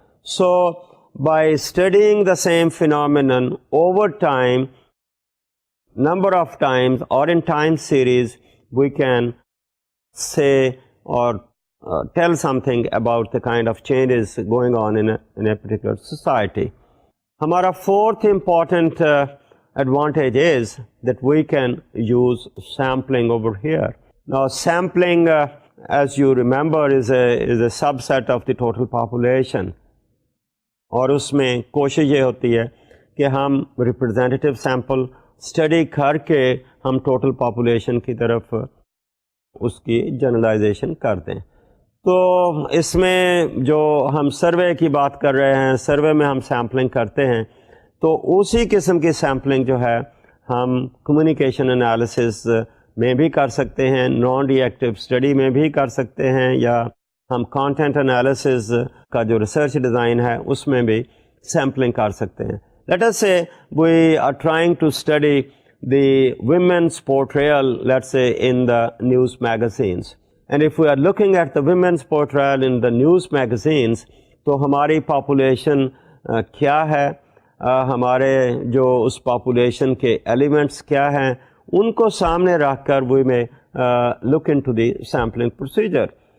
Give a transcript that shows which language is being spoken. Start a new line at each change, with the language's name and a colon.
English: So by studying the same phenomenon over time, number of times or in time series, we can say or tell something about the kind of changes going on in a particular society.
Hindi: Hamara
English: fourth important advantage is that we can use sampling over here. Now sampling, as you remember, is a subset of the total population.
Hindi: और उसमें कोशिश ये होती है कि हम representative sample study करके हम टोटल पॉपुलेशन की तरफ उसकी जनरलाइजेशन कर दें. तो इसमें जो हम सर्वे की बात कर रहे हैं, सर्वे में हम सैम्पलिंग करते हैं, तो उसी किस्म की सैम्पलिंग जो है हम कम्युनिकेशन एनालिसिस में भी कर सकते हैं, नॉन रिएक्टिव स्टडी में भी कर सकते हैं, या हम कंटेंट एनालिसिस का जो रिसर्च डिज़ाइन है उसमें भी सैम्पलिंग कर सकते हैं.
English: Let us say we are trying to study the women's portrayal, let's say, in the news magazines. And if we are looking at the women's portrayal in the news magazines,
Hindi: तो हमारी population क्या है, हमारे जो उस population के elements क्या हैं, उनको सामने रख कर
English: we may look into the sampling procedure.